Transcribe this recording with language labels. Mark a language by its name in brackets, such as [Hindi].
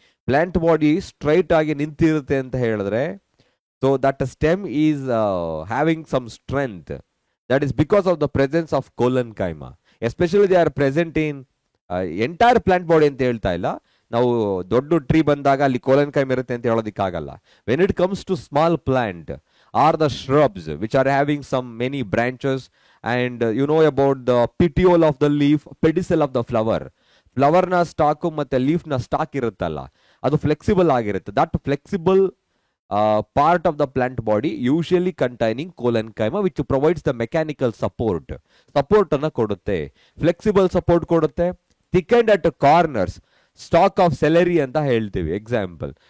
[Kannada] Plant body straight ಆಗಿ ನಿಂತಿರುತ್ತೆ ಅಂತ ಹೇಳಿದ್ರೆ, [English] So that stem is having some strength. That is because of the presence of collenchyma. Especially they are present in entire plant body [Kannada] ಅಂತ ಹೇಳ್ತಾ ಇಲ್ಲ. ನಾವು ದೊಡ್ಡ tree ಬಂದಾಗ ಅಲ್ಲಿ ಕೋಲನ್ ಕೈಮಾ ಇರುತ್ತೆ ಅಂತ ಹೇಳೋದಕ್ಕಾಗಲ್ಲ. [English] When it comes to small plant are the shrubs which are having some many branches, and you know about the petiole of the leaf, pedicel of the flower. [Kannada] Flower ನ stock ಮತ್ತೆ leaf ನ stock ಇರುತ್ತಲ್ಲ, ಅದು flexible ಆಗಿರುತ್ತೆ. [English] that flexible part of the plant body usually containing collenchyma which provides the mechanical support [Kannada] ಅನ್ನ ಕೊಡುತ್ತೆ, flexible support ಕೊಡುತ್ತೆ. [English] thickened at corners, stalk of celery [Kannada] ಅಂತ ಹೇಳ್ತೀವಿ [English] Example.